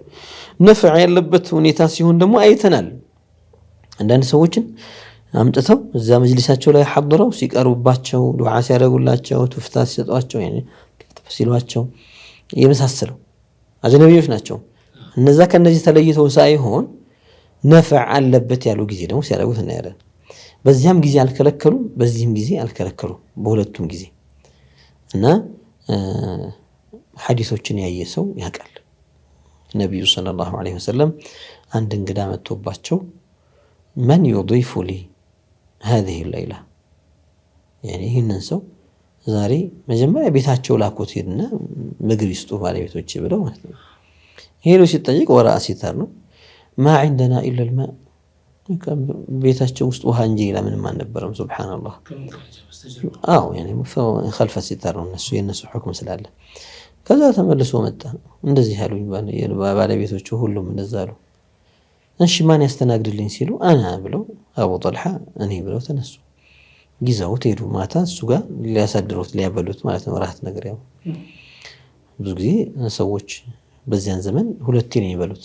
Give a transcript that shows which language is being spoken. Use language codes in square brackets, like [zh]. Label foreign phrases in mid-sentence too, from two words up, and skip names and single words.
[am] ነፍዕ ያለበት ሁኔታ ሲሆን ደግሞ አይተናል አንዳንድ ሰዎችን አምጥተው እዛ መጅሊሳቸው ላይ ሐضረው ሲቀርቡባቸው ዱዓ ሲያደርጉላቸው ትፍታት ሲሰጧቸው يعني ሲሏቸው የመሳሰለው አጅነቢዮች ናቸው እነዛ ከነዚህ ተለይተው ሳይሆን ነፍዕ አለበት ያሉ ጊዜ ደግሞ ሲያደርጉት እናያለን በዚያም ጊዜ አልከለከሉም በዚህም ጊዜ አልከለከሉም በሁለቱም ጊዜ እና ሐዲሶችን ያየ ሰው ያውቃል ነብዩ [ar] صلى الله عليه وسلم [am] አንድ እንግዳ መጥቶባቸው [ar] من يضيف لي هذه الليلة يعني [am] ይሄንን ሰው ዛሬ መጀመሪያ ቤታቸው ላኩት ሄድና ምግብ ይስጡ ባለቤቶች ብለው ማለት ነው ሄዶ ሲጠይቅ [ar] وراء الستار [am] ነው [ar] ما عندنا إلا الماء [am] ቤታቸው ውስጥ ውሃ እንጂ ለምንም አልነበረም ሱብሃንአላህ [ar] يعني خلف الستار [am] እነሱ የነሱ ሁክም ስላለ ከዛ ተመልሶ መጣ እንደዚህ ያሉኝ ባለቤቶቹ ሁሉም እንደዛ አሉ እሺ ማን ያስተናግድልኝ ሲሉ አና ብለው አቡ ጦልሃ እኔ ብለው ተነሱ ጊዜው ሄዱ ማታ እሱ ጋር ሊያሳድሩት ሊያበሉት ማለት ነው ራት ነገር ያው ብዙ ጊዜ ሰዎች በዚያን ዘመን ሁለቴ ነው የሚበሉት